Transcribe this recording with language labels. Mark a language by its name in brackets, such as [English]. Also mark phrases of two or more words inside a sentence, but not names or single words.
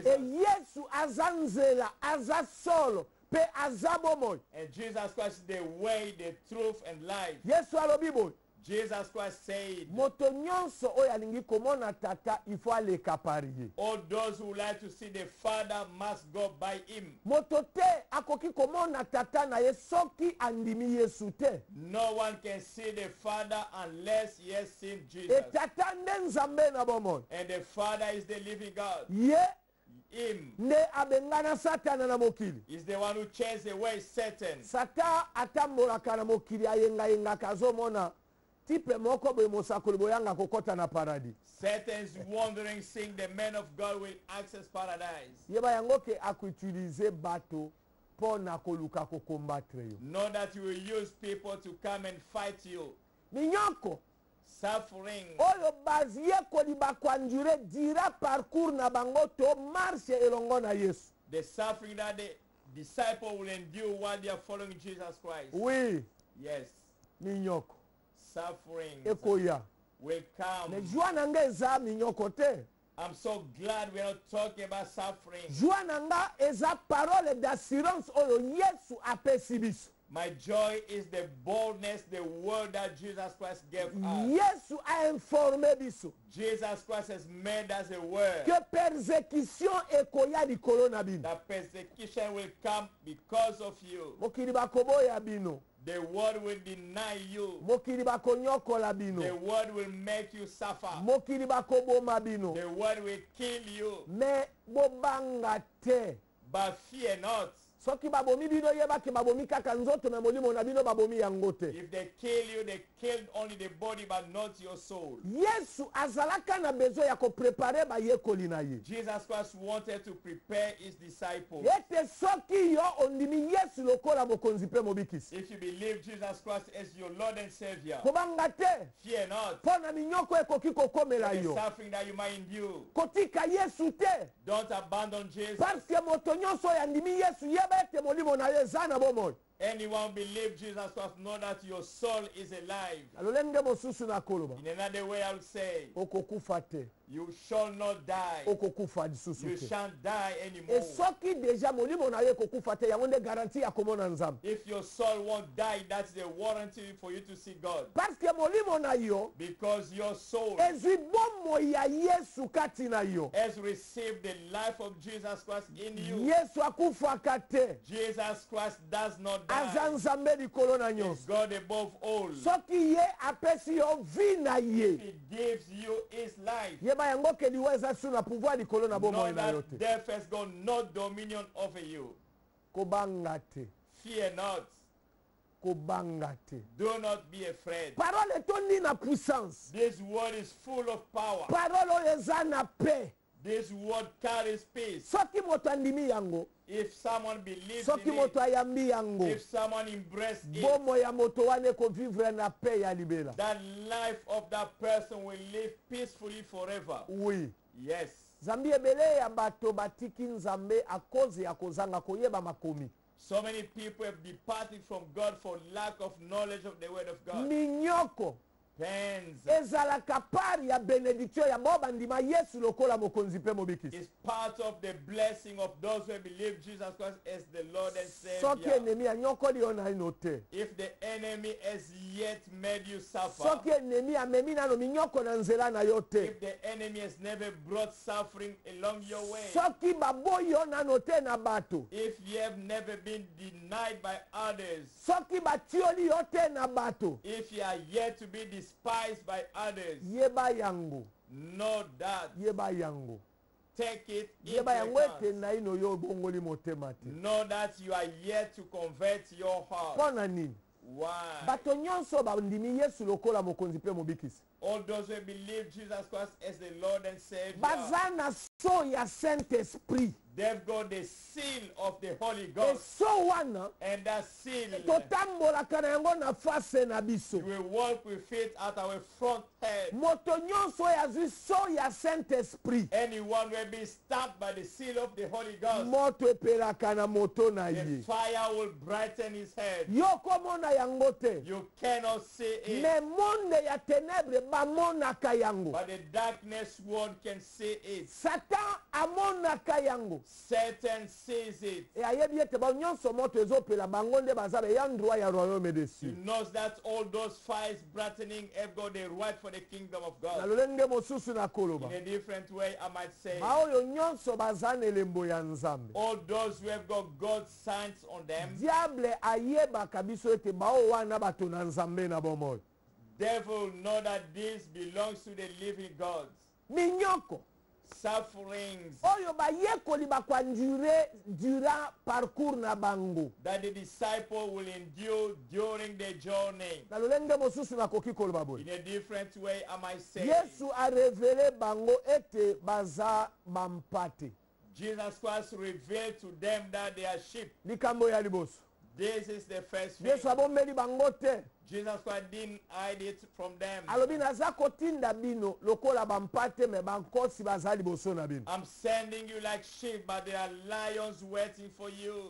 [Lingala] E Yesu aza nzela, aza solo, pe aza bomoi. [English] And Jesus Christ is the way, the truth, and life. [Lingala] Yesu alobi boy. [English] Jesus Christ said, [Lingala] Moto nyonso oyo alingi komona tata [French] il faut [Lingala] aleka par ye. [English] all those who like to see the Father must go by him. [Lingala] Moto te akoki komona tata na ye soki andimi Yesu te. [English] No one can see the Father unless he has seen E Jesus. [Lingala] tata nde nzambe na bomoi. [English] And the Father is the living God. [Lingala] Ye [English] Him [Lingala] nde abengana satana na mokili. [English] is the one who chased away Satan. [Lingala] Sata atambolaka na mokili ayengayengaka azomona tipe moko boye mosakoli boyanga kokota na paradis. [English] Satan's wandering, seeing the man of God will access paradise. [Lingala] Yeba yango ke akuutilize bato po na koluka kokombattre yo. [English] Know that you will use people to come and fight you. [Lingala] Minyoko [English] Suffering. [Lingala] oyo bazie koliba kwanjure dira parcours na bango to marche elongo na Yesu. [English] The suffering that the disciple will endure while they are following Jesus Christ. [Lingala] Oui, [English] Yes. [Lingala] minyoko [English] Suffering [Lingala] ekoya. [English] will come. [Lingala] Me joie nanga eza minyoko te. [English] I'm so glad we're not talking about suffering. [Lingala] Joie nanga eza [French] parole d'assurance [Lingala] oyo Yesu apesi biso. [English] My joy is the boldness, the word that Jesus Christ gave us. [Lingala] Yesu a informé biso [English] Jesus Christ has made us aware [French] que persécution [Lingala] ekoya likolo na bino. [English] that persecution will come because of you. [Lingala] Mokili bakoboya bino. [English] The word will deny you. [Lingala] Mokili bakonyokola [English] The [Lingala] bino. [English] word will make you suffer. [Lingala] Mokili bakoboma bino. [English] The word will kill you. [Lingala] Me bobanga te. [English] But fear not. [Lingala] Soki babomi bino yebaki babomi kaka nzoto na molimo na bino babomi yango te. [English] If they kill you, they killed only the body but not your soul. [Lingala] Yesu azalaka na besoin ya koprepare bayekoli na ye. [English] Jesus Christ wanted to prepare his disciples. [Lingala] Ete soki yo ondimi Yesu lokola mokonzi pe mobikisi. [English] If you believe Jesus Christ as your Lord and Savior, [Lingala] Kobanga te. [English] fear not [Lingala] Mpo na minyoko ekoki kokomela [English] the [Lingala] yo. [English] suffering that you might endure. [Lingala] Kotika Yesu te. [English] Don't abandon Jesus. [French] Parce que [Lingala] moto nyonso ya ndimi Yesu yeba ete molimo na ye eza na bomoi. [English] Anyone believe Jesus Christ, know that your soul is alive. [Lingala] Alolenge mosusu na koloba. [English] In another way, I would say, [Lingala] Okokufa te. [English] you shall not die. [Lingala] Okokufa lisusu [English] You [Lingala] te. [English] shan't die E anymore. [Lingala] soki deja molimo na ye kokufa te yango nde garanti ya komona nzambe. [English] If your soul won't die, that's the warranty for you to see God. [French] Parce que [Lingala] molimo na yo [English] Because your soul [Lingala] ezwi bomoi ya Yesu kati na yo. [English] has received the life of Jesus Christ in you. [Lingala] Yesu akufaka te. [English] Jesus Christ does not [Lingala] Aza [English] die. [Lingala] nzambe likolo na [English] He's [Lingala] nyonso. [English] God above all. [Lingala] Soki ye apesi yo vi na ye. [English] He gives you his life. [Lingala] Yeba yango ke liwa eza su na pouvoir likolo na [English] Know [Lingala] bomoi na yo [English] that [Lingala] te. [English] death has got no dominion over you. [Lingala] Kobanga te. [English] Fear not. [Lingala] Kobanga te. [English] Do not be afraid. [Lingala] Parole etondi na puissance. [English] This word is full of power. [Lingala] Parole oyo eza na paix. [English] This word carries peace. [Lingala] Soki moto andimi yango, [English] If someone believes [Lingala] soki [English] in [Lingala] moto [English] it, [Lingala] ayambi yango, [English] if someone embraces it, [Lingala] bomo ya moto wana ekovivre na paix ya libela. [English] that life of that person will live peacefully forever. [Lingala] Oui. [English] Yes. [Lingala] Zambi ebele ya bato batiki nzambe [French] a cause [Lingala] ya kozanga koyeba makomi. [English] So many people have departed from God for lack of knowledge of the word of God. [Lingala] Minyoko [English] Pains [Lingala] ezalaka pari ya benediction ya bo bandima Yesu lokola mokonzi pe mobikisi. [English] is part of the blessing of those who believe Jesus Christ as the Lord and [Lingala] Soki [English] Savior. [Lingala] enemi anyokoli yo na ino te. [English] If the enemy has yet made you suffer, [Lingala] Soki enemi amemi nano minyoko na nzela na yo te. [English] if the enemy has never brought suffering along your way, [Lingala] Soki baboyi yo nano te na bato. [English] if you have never been denied by others, [Lingala] Soki batioli yo te na bato. [English] if you are yet to be despised by others, [Lingala] Yeba yango. [English] know that [Lingala] Yeba yango. [English] take it [Lingala] yeba [English] into [Lingala] yango ete [English] account. [Lingala] naino yo obongoli motema te [English] Know that you are yet to convert your heart. [Lingala] mpo na nini [English] Why? [Lingala] bato nyonso bandimi yesu lokola mokonzi mpe mobikisi [English] All those who believe Jesus Christ as the Lord and Savior, [Lingala] baza na so ya [French] saint esprit [English] they've got the seal of the Holy Ghost. [Lingala] eso wana [English] And that seal, [Lingala] totambolaka na yango na face na [English] we [Lingala] biso [English] will walk with it at our front head. [Lingala] moto nyonso oyo azwi so ya [French] saint esprit [English] Anyone will be stabbed by the seal of the Holy Ghost. [Lingala] moto epelaka na moto na [English] The [Lingala] ye [English] fire will brighten his head. [Lingala] yo komona yango te [English] You cannot see it, [Lingala] me monde ya ténèbre bamonaka yango [English] but the darkness world can see it. [Lingala] satan amonaka yango [English] Satan sees it. [Lingala] e ayebi ete bao nyonso moto ezopela bango nde baza beya droit ya [French] royaume de [English] He [Lingala] cieux [English] knows that all those fires brightening have got the right for the kingdom of [Lingala] na [English] God. [Lingala] lolenge mosusu nakoloba [English] In a different way, I might say, [Lingala] baoyo nyonso baza na elembo ya nzambe [English] all those who have got God's signs on them, [Lingala] diable ayebaka biso ete bao wana bato na nzambe na bomoi [English] devil know that this belongs to the living God. [Lingala] minyoko [English] Sufferings [Lingala] oyo bayekoli bakwandure [French] durant parcours [Lingala] na bango [English] that the disciple will endure during the journey. [Lingala] na lolenge mosusu nakoki koloba boye [English] In a different way, I might say, [Lingala] yesu arevele bango ete baza bampate [English] Jesus Christ revealed to them that they are sheep. [Lingala] likambo ya liboso [English] This is the first thing. [Lingala] yesu abombeli bango te [English] Jesus Christ didn't hide it from them. [Lingala] alobi naza kotinda bino lokola bampate me bankosi baza liboso na bino [English] I'm sending you like sheep, but there are lions waiting for you.